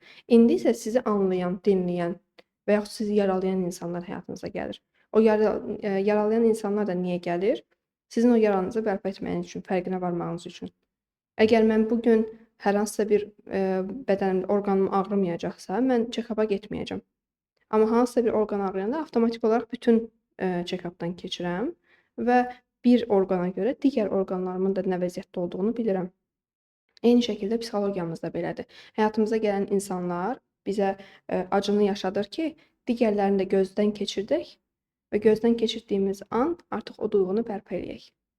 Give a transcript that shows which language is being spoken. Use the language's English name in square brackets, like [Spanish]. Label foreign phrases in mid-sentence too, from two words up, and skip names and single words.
[Azerbaijani] İndi isə sizi anlayan, dinləyən və yaxud sizi yaralayan insanlar həyatınıza gəlir. O yaralayan insanlar da niyə gəlir? Sizin o yaranızı bərpa etməyiniz üçün, fərqinə varmağınız üçün. Əgər mən bu gün hər hansısa bir bədənimdə orqanım ağrımayacaqsa, mən check-up-a getməyəcəm. Amma hansısa bir orqan ağrıyanda avtomatik olaraq bütün check-up-dan keçirəm və bir orqana görə digər orqanlarımın da nə vəziyyətdə olduğunu bilirəm. Eyni şəkildə psixologiyamız da belədir. Həyatımıza gələn insanlar bizə acını yaşadır ki, digərlərini də gözdən keçirdək və gözdən keçirdiyimiz an artıq o duyğunu bərpa eləyək.